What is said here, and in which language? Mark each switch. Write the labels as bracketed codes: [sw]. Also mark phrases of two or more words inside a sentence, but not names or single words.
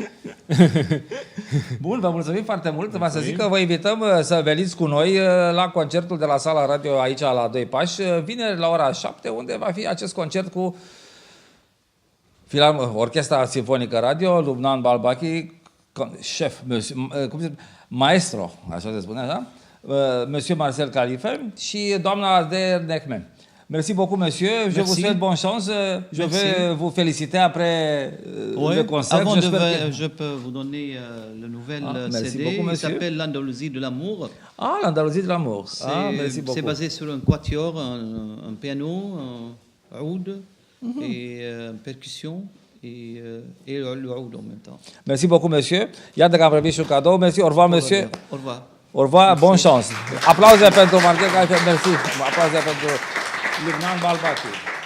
[ro] Bun, vă mulțumim foarte mult. Vă să zic că vă invităm să veniți cu noi la concertul de la Sala Radio aici la Doi Pași, vineri la ora 7, unde va fi acest concert cu Orchestra Sinfonică Radio, Lubnan Balbachi, șef, maestro, așa se spune, așa? Monsieur Marcel Khalife și doamna Ardea Nehme. [fr] Merci beaucoup, monsieur. Je vous souhaite bonne chance. Je vais vous féliciter après le concert. Avant je peux vous donner le nouvel CD. Beaucoup, il s'appelle L'Andalousie de l'amour. Ah, l'Andalousie de l'amour. Merci beaucoup. C'est basé sur un quatuor, un piano, un oud et une percussion. Et le oud en même temps. Merci beaucoup, monsieur. [ro] Iată că am primit și un cadou. [fr] Merci. Au revoir, monsieur. Au revoir. Au revoir. Bonne chance. [ro] Aplauze pentru Marcel Khalife. [fr] Merci. [ro] Aplauze pentru Lubnan Balbachi.